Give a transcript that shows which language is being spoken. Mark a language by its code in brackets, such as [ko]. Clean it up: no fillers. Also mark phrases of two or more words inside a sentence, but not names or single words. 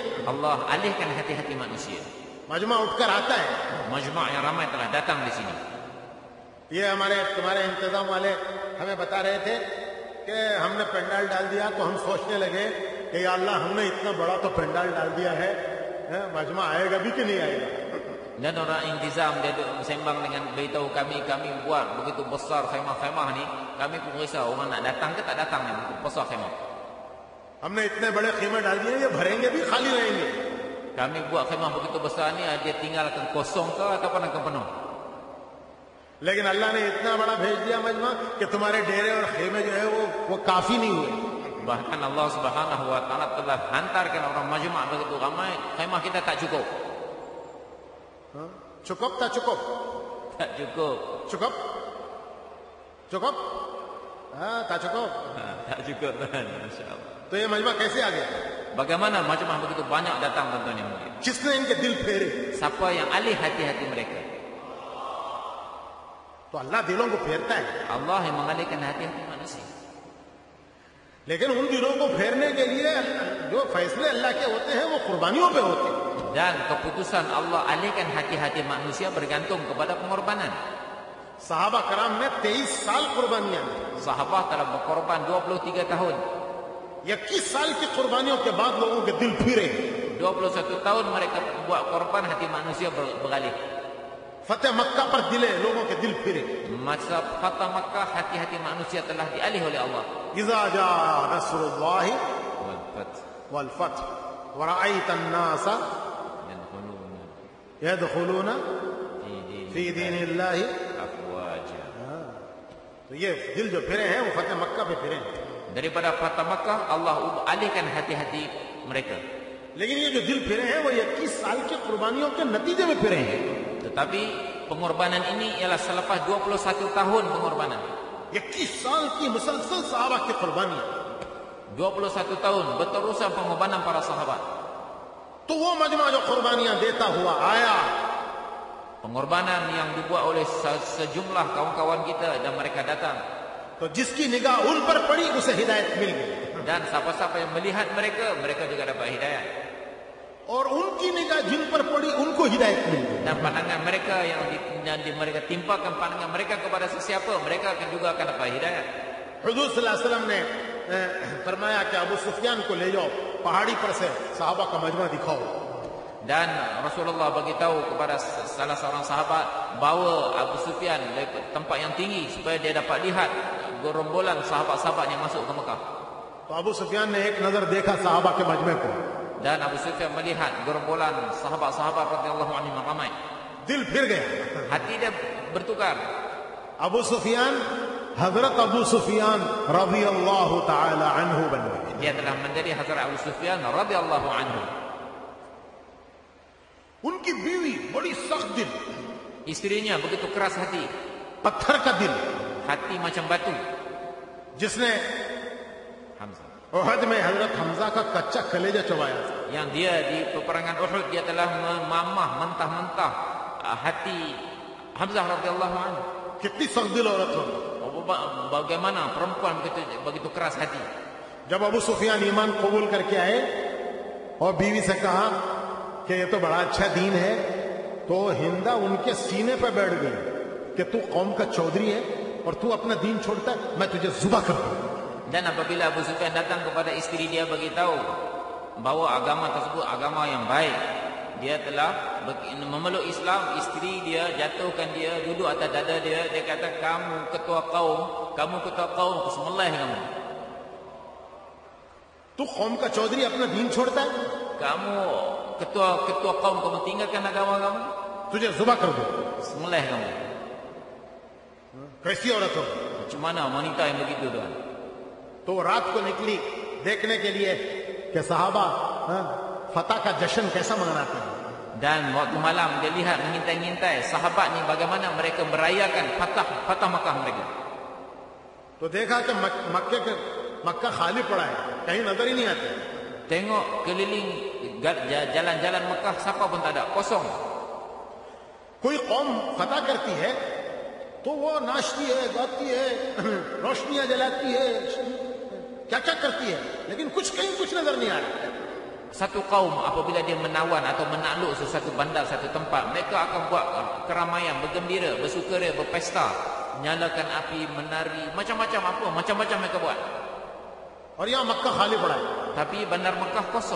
[ms] Allah alihkan hati-hati manusia. [hi] मजमा उठकर आता है. [ms] Majma' yang ramai telah datang di sini. [hi] ये तुम्हारे इंतजाम वाले हमें बता रहे थे कि हमने पंडाल डाल दिया, तो हम सोचने लगे कि या अल्लाह हमने इतना बड़ा तो पंडाल डाल दिया है, मजमा आएगा भी कि नहीं आएगा. [ms] Dan orang intizam dia sembang dengan beritahu kami buat begitu besar khemah-khemah ni, kami pun risau orang nak datang ke tak datang ni besar khemah. [hi] हमने इतने बड़े खीमे डाल दिए, ये भरेंगे भी खाली रहेंगे. [ms] Kami buat khemah begitu besar ni, dia tinggalkan kosong ke ataupun akan penuh. [hi] लेकिन अल्लाह ने इतना बड़ा भेज दिया मजमा कि तुम्हारे डेरे और खेमे जो है वो काफी नहीं हुए. [ms] Bahkan Allah [ar] سبحانه وتعالى [ms] telah hantarkan orang majma' begitu ramai, khemah kita tak cukup. Cukup tak cukup? Tak cukup. Cukup? Cukup? Tak cukup. Tak cukup kan, masya-Allah. [hi] तो ये मजमा कैसे आ गया? [ms] Bagaimana majma' begitu banyak datang tuan-tuan yang mulia? [hi] किसने इनके दिल फेरे? [ms] Siapa yang alih hati-hati mereka? [hi] तो अल्लाह दिलों को फेरता है. [ms] Allah yang mengalihkan hati-hati manusia. [hi] लेकिन उन दिलों को फेरने के लिए जो फैसले अल्लाह के होते हैं वो कुर्बानियों पे होते हैं. [ms] Dan keputusan Allah alihkan hati-hati manusia bergantung kepada pengorbanan. [hi] साहबा कराम ने 23 साल कुर्बानियां दी. [ms] Sahabat telah berkorban 23 tahun. [hi] 21 साल की कुर्बानियों के बाद लोगों के दिल फिरे. [ms] 21 tahun mereka buat korban, hati manusia beralih. [hi] फतेह मक्का पर दिले लोगों के दिल फिरे. [ms] Masa Fatah Makkah, hati-hati manusia telah dialih oleh Allah. [ar] إذا جاء نصر الله والفتح والفتح ورأيت الناس يدخلون في دين الله afwaja. [hi] तो ये दिल जो फिरे हैं वो फतेह मक्का पे फिरे हैं. [ms] Daripada Fatah Makkah, Allah alihkan hati-hati mereka. [hi] लेकिन ये जो दिल फिरे हैं वो 21 साल की कुर्बानियों के नतीजे में फिरे हैं. [ms] Tetapi pengorbanan ini ialah selepas 21 tahun pengorbanan. [hi] 21 साल की मुसलसल सहाबा की कुर्बानियां. [ms] 21 tahun berterusan pengorbanan para sahabat. [hi] तो वो मजमा जो कुर्बानियां देता हुआ आया, [ms] Pengorbanan yang dibuat oleh sejumlah kawan-kawan kita dan mereka datang. [hi] तो जिसकी निगाह उन पर पड़ी उसे हिदायत मिल गई. [ms] Dan siapa-siapa yang melihat mereka, mereka juga dapat hidayah. [hi] और उनकी निगाह जिन पर पड़ी उनको हिदायत मिल गई. [ms] Dan pandangan mereka yang mereka timpakan pandangan mereka kepada sesiapa, mereka akan juga akan dapat hidayah. [hi] हुजूर [ar] صلى الله عليه وسلم [hi] ने फरमाया कि अबू सुफियान को ले जाओ, पहाड़ी पर से सहाबा का मजमा दिखाओ. [ms] Dan Rasulullah beritahu kepada salah seorang sahabat, bawa Abu Sufyan dari tempat yang tinggi supaya dia dapat lihat gerombolan sahabat-sahabat yang masuk ke Mekah. [hi] तो अबू सुफियान ने एक नजर देखा सहाबा के मजमे को. [ms] Dan Abu Sufyan melihat gerombolan sahabat-sahabat [ar] رضي الله عنهم [ms] ramai. [hi] दिल फिर गया. [ms] Hati dia bertukar. [hi] अबू सुफियान हजरत अबू सुफियान [ar] رضي الله تعالى عنه [hi] बन गए. [ms] Dia telah menjadi Hazrat Abu Sufyan [ar] رضي الله عنه. [hi] उनकी बीवी बड़ी सख्त दिल, [ms] Isterinya begitu keras hati, [hi] पत्थर का दिल, [ms] hati macam batu. [hi] जिसने Hamzah, उहद में हजरत हमजा का कच्चा कलेजा चबाया था. [ms] yang dia di peperangan Uhud dia telah memamah mentah-mentah hati Hamzah [ar] رضي الله عنه. [hi] कितनी सख्त दिल औरत हो. [ms] Bagaimana perempuan begitu keras hati. [hi] जब अबू सुफियान ईमान कबूल करके आए और बीवी से कहा कि ये तो बड़ा अच्छा दीन है, तो हिंदा उनके सीने पर बैठ गई कि तू कौम का चौधरी है और तू अपना दीन छोड़ता है, मैं तुझे जुबा कर दूं. [ms] Dan apabila Abu Sufyan datang kepada isteri dia beritahu bahawa agama tersebut agama yang baik, dia telah memeluk Islam, isteri dia jatuhkan dia duduk atas dada dia, dia kata kamu ketua kaum, kesemelah kamu. [hi] तू कौम का चौधरी अपना दीन छोड़ता है, [ms] Kamu ketua kaum, kamu tinggalkan agama kamu, [hi] तुझे जुबा कर दूं. [ms] semelah kamu. [hi] कैसी औरत हो. [ms] Macam mana wanita yang begitu tuan? [hi] तो वो रात को निकली देखने के लिए कि सहाबा फतह का जश्न कैसा मनाते हैं. [ms] Dan waktu malam dia lihat mengintai-ngintai sahabat ni bagaimana mereka merayakan Fatah Makkah mereka. [hi] तो देखा कि मक्का खाली पड़ा है, कहीं नजर ही नहीं आते. [ms] Tengok keliling jalan-jalan Mekah, siapa pun tak ada, kosong. [hi] कोई कौम फतह करती है तो वो नाचती है, गाती है, रोशनियां जलाती है, क्या क्या करती है, लेकिन कहीं कुछ नजर नहीं आ रहा. [ms] Satu kaum apabila dia menawan atau menakluk sesuatu bandar, satu tempat, mereka akan buat keramaian, bergembira, bersukaria, berpesta, nyalakan api, menari, macam-macam mereka buat. [hi] और यहाँ मक्का खाली पड़ा है. [ms] Tapi bandar Mekah kosong.